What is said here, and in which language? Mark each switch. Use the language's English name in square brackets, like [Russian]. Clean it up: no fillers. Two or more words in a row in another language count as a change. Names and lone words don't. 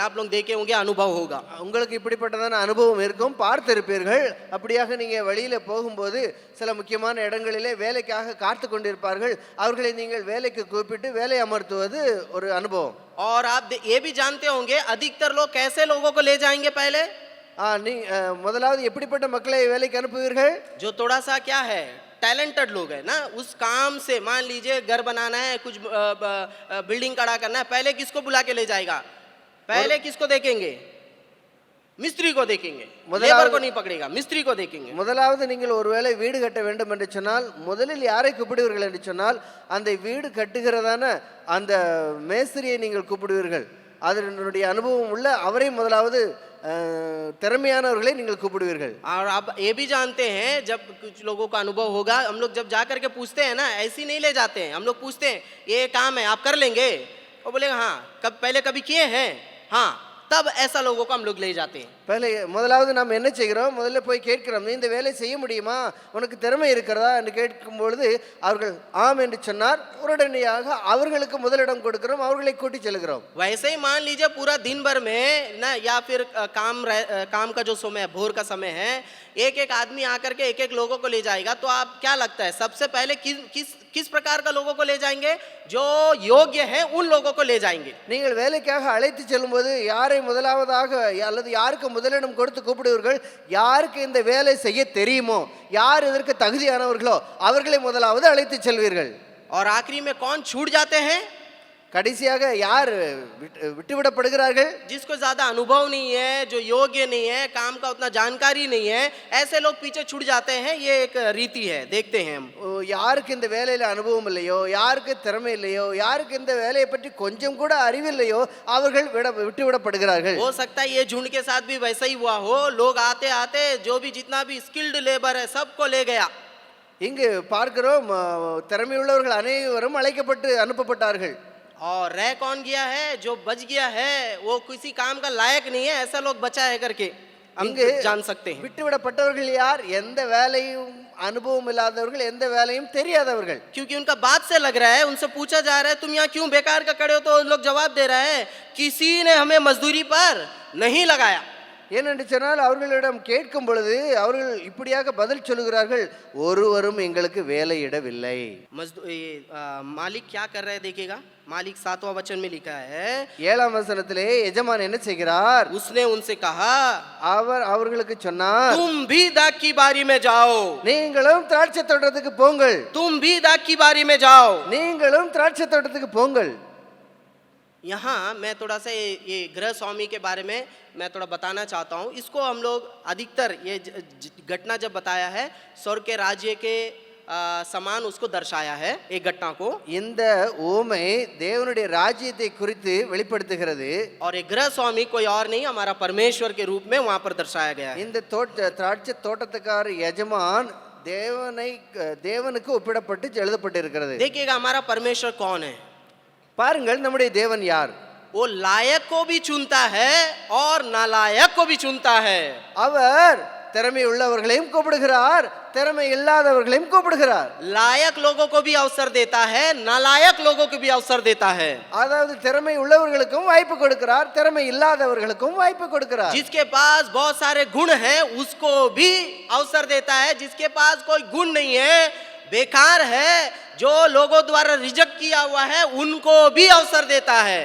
[Hindi] आप लोग देखे होंगे, अनुभव होगा। [Tamil] உங்களுக்கு இப்படிப்பட்டதான அனுபவம் இருக்கும், பார்த்திருப்பீர்கள். அப்படியாக நீங்க வழியில போகும்போது சில முக்கியமான இடங்களிலே வேலைக்காக காத்து கொண்டிருப்பார்கள். அவர்களை நீங்கள் வேலைக்கு கூப்பிட்டு வேலை அமர்த்துவது ஒரு அனுபவம். [Hindi] और आप ये भी जानते होंगे अधिकतर लोग कैसे लोगों को ले जाएंगे पहले, [Tamil] நீ முதலாவது எப்படிப்பட்ட மக்களை வேலைக்கு அனுப்புவீர்கள்? [Hindi] जो थोड़ा सा क्या है टैलेंटेड लोग है ना, उस काम से मान लीजिए घर बनाना है, कुछ बिल्डिंग खड़ा करना है, पहले किसको बुला के ले जाएगा? पहले किसको देखेंगे? मिस्त्री को देखेंगे। लेबर को नहीं पकड़ेगा, मिस्त्री को देखेंगे। [Tamil] முதலாவது நீங்கள் ஒருவேளை வீடு கட்ட வேண்டும் என்று சொன்னால் முதலில் யாரை கூப்பிடுவீர்கள் என்று சொன்னால் அந்த வீடு கட்டுகிறதான அந்த மேஸ்திரியை நீங்கள் கூப்பிடுவீர்கள். அதனுடைய அனுபவம் உள்ள அவரை முதலாவது திறமையானவர்களை நீங்கள் கூப்பிடுவீர்கள். [Hindi] और आप ये भी जानते हैं जब कुछ लोगों का अनुभव होगा, हम लोग जब जा करके पूछते हैं ना, ऐसे नहीं ले जाते हैं। हम लोग पूछते हैं ये काम है आप कर लेंगे, वो बोलेगा हाँ पहले कभी किए हैं, हाँ, तब ऐसा लोगों को हम लोग ले जाते हैं। [Tamil] पहले முதலாவது நாம் என்ன செய்கிறோம்? முதல்ல போய் கேட்கிறோம், நீ இந்த வேலை செய்ய முடியுமா, உனக்கு திறமை இருக்கிறதா என்று கேட்கும் பொழுது அவர்கள் ஆம் என்று சொன்னார், உடனடியாக அவர்களுக்கு முதலிடம் கொடுக்கிறோம், அவர்களை கூட்டி செல்கிறோம். [Hindi] वैसे ही मान लीजिए पूरा दिन भर में ना, या फिर काम का जो समय है, भोर का समय है, एक एक आदमी आकर के एक एक लोगों को ले जाएगा, तो आप क्या लगता है सबसे पहले किस प्रकार का लोगों को ले जाएंगे? जो योग्य है उन लोगों को ले जाएंगे। [Tamil] நீங்கள் வேலைக்காக அழைத்து செல்லும்போது யாரை முதலாவதாக அல்லது யாருக்கு முதலிடம் கொடுத்து கூப்பிடுவீர்கள்? யாருக்கு இந்த வேலை செய்ய தெரியுமோ, யார் இதற்கு தகுதியானவர்களோ அவர்களை முதலாவது அழைத்து செல்வீர்கள். [Hindi] और आखिरी में कौन छूट जाते हैं? [Tamil] கடைசியாக யார் விட்டுவிடப்படுகிறார்கள்? [Hindi] जिसको ज्यादा अनुभव नहीं है, जो योग्य नहीं है, काम का उतना जानकारी नहीं है, ऐसे लोग पीछे छूट जाते हैं। ये एक रीति है, देखते हैं हम। [Tamil] யாருக்கு இந்த வேலையில அனுபவம் இல்லையோ, யாருக்கு திறமை இல்லையோ, யாருக்கு இந்த வேலையை பற்றி கொஞ்சம் கூட அறிவில்லையோ அவர்கள் விட்டுவிடப்படுகிறார்கள். [Hindi] हो सकता है ये झुंड के साथ भी वैसा ही हुआ हो, लोग आते आते जो भी जितना भी [English] skilled labour [Hindi] है सबको ले गया। [Tamil] இங்கு பார்க்கிறோம், திறமையுள்ளவர்கள் அனைவரும் அழைக்கப்பட்டு அனுப்பப்பட்டார்கள். [Hindi] और रह कौन गया है? जो बच गया है वो किसी काम का लायक नहीं है, ऐसा लोग बचा है करके हम जान सकते हैं। [Tamil] விட்டுவிடப்பட்டவர்கள் யார்? எந்த வேலையும் அனுபவம் இல்லாதவர்கள், எந்த வேலையும் தெரியாதவர்கள். [Hindi] क्योंकि उनका बात से लग रहा है, उनसे पूछा जा रहा है तुम यहाँ क्यों बेकार का खड़े हो, तो लोग जवाब दे रहे हैं किसी ने हमें मजदूरी पर नहीं लगाया। [Tamil] ஏனென்று சொன்னால் அவர்களிடம் கேட்கும் பொழுது அவர்கள் இப்படியாக பதில் சொல்லுகிறார்கள், ஒருவரும் எங்களுக்கு வேலையிடவில்லை. [Hindi] मालिक क्या कर रहे हैं देखिएगा, मालिक 7वां वचन में लिखा है, [Tamil] 7ஆம் வசனத்திலே எஜமான் என்ன செய்கிறார்? [Hindi] उसने उनसे कहा, [Tamil] அவர்களுக்கு சொன்னார், [Hindi] तुम भी दाग की बारी में जाओ, [Tamil] நீங்களும் திராட்சை தோட்டத்துக்கு போங்கள். [Hindi] तुम भी दाग की बारी में जाओ, [Tamil] நீங்களும் திராட்சை தோட்டத்துக்கு போங்கள். [Hindi] यहाँ मैं थोड़ा सा ये गृह स्वामी के बारे में मैं थोड़ा बताना चाहता हूँ। इसको हम लोग अधिकतर ये घटना जब बताया है स्वर्ग के राज्य के समान उसको दर्शाया है एक घटना को। [Tamil] இந்த ஓமை தேவனுடைய ராஜ்யத்தை குறித்து வெளிப்படுத்துகிறது. [Hindi] और एक गृह स्वामी कोई और नहीं, हमारा परमेश्वर के रूप में वहां पर दर्शाया गया है। [Tamil] இந்த திராட்சை தோட்டத்துக்கார எஜமான் தேவனுக்கு ஒப்பிடப்பட்டு எழுதப்பட்டிருக்கிறது. [Hindi] देखिएगा हमारा परमेश्वर कौन है। [Tamil] பாருங்கள் நம்முடைய தேவன் யார். [Hindi] वो लायक को भी चुनता है और नालायक को भी चुनता है। [Tamil] அவர் திறமை உள்ளவர்களையும் கூப்பிடுகிறார், திறமை இல்லாதவர்களையும் கூப்பிடுகிறார். [Hindi] लायक लोगों को भी अवसर देता है, नालायक लोगों को भी अवसर देता है। [Tamil] அதாவது திறமை உள்ளவர்களுக்கும் வாய்ப்பு கொடுக்கிறார், திறமை இல்லாதவர்களுக்கும் வாய்ப்பு கொடுக்கிறார். [Hindi] जिसके पास बहुत सारे गुण हैं उसको भी अवसर देता है, जिसके पास कोई गुण नहीं है, बेकार है, जो लोगों द्वारा रिजेक्ट किया हुआ है, उनको भी अवसर देता है।